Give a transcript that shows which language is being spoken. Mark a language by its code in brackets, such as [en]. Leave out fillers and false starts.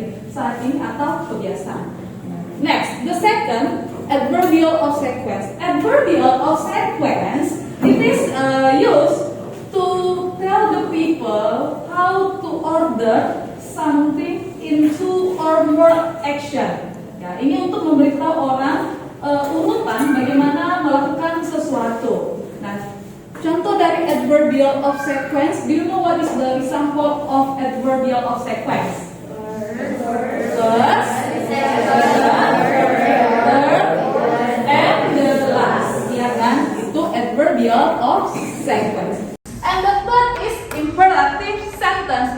[id] saat ini atau kebiasaan. [en] Next, the second, adverbial of sequence. Adverbial of sequence, it is used to tell the people how to order something into or more action. [id] Ya, ini untuk memberitahu orang urutan bagaimana melakukan sesuatu. Nah, contoh dari [en] adverbial of sequence, do you know what is the example of adverbial of sequence? First, and the last, [id] ya kan? Itu [en] adverbial of sequence. And the third is imperative sentence.